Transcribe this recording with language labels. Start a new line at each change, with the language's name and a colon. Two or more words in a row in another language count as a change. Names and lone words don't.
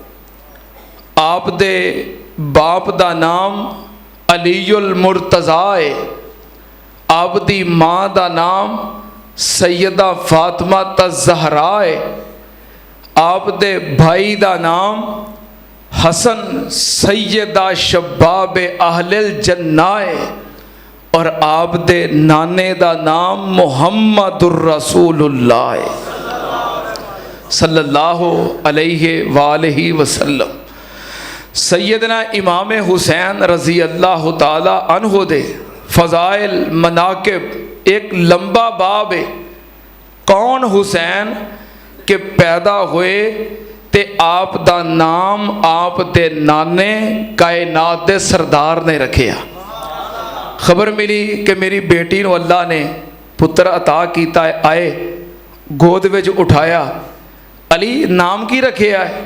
Punjabi: ਆਪ ਦੇ ਬਾਪ ਦਾ ਨਾਮ ਅਲੀਉਲ ਮੁਰਤਜ਼ਾ ਹੈ, ਆਪ ਦੀ ਮਾਂ ਦਾ ਨਾਮ ਸੱਯਦਾ ਫ਼ਾਤਿਮਾ ਜ਼ਹਰਾ ਹੈ, ਆਪ ਦੇ ਭਾਈ ਦਾ ਨਾਮ ਹਸਨ
Arabic: سيد شباب أهل الجنة
Punjabi: ਹੈ, ਔਰ ਆਪ ਦੇ ਨਾਨੇ ਦਾ ਨਾਮ
Arabic: محمد رسول الله
Punjabi: है
Arabic: صلى الله عليه وآله وسلم.
Punjabi: ਸੱਯਦਨਾ ਇਮਾਮ ਹੁਸੈਨ
Arabic: رضي الله تعالى عنه
Punjabi: ਦੇ ਫ਼ਜ਼ਾਇਲ ਮਨਾਕ਼ਿਬ ਏਕ ਲੰਬਾ ਬਾਬ ਹੈ। ਕੌਣ ਹੁਸੈਨ ਕੇ ਪੈਦਾ ਹੁਏ ਤੇ ਆਪ ਦਾ ਨਾਮ ਆਪ ਦੇ ਨਾਨੇ ਕਾਇਨਾਤ ਦੇ ਸਰਦਾਰ ਨੇ ਰੱਖਿਆ। ਖ਼ਬਰ ਮਿਲੀ ਕਿ ਮੇਰੀ ਬੇਟੀ ਨੂੰ ਅੱਲਾਹ ਨੇ ਪੁੱਤਰ ਅਤਾ ਕੀਤਾ ਹੈ, ਆਏ ਗੋਦ ਵਿਚ ਉਠਾਇਆ, ਅਲੀ ਨਾਮ ਕੀ ਰੱਖਿਆ ਹੈ?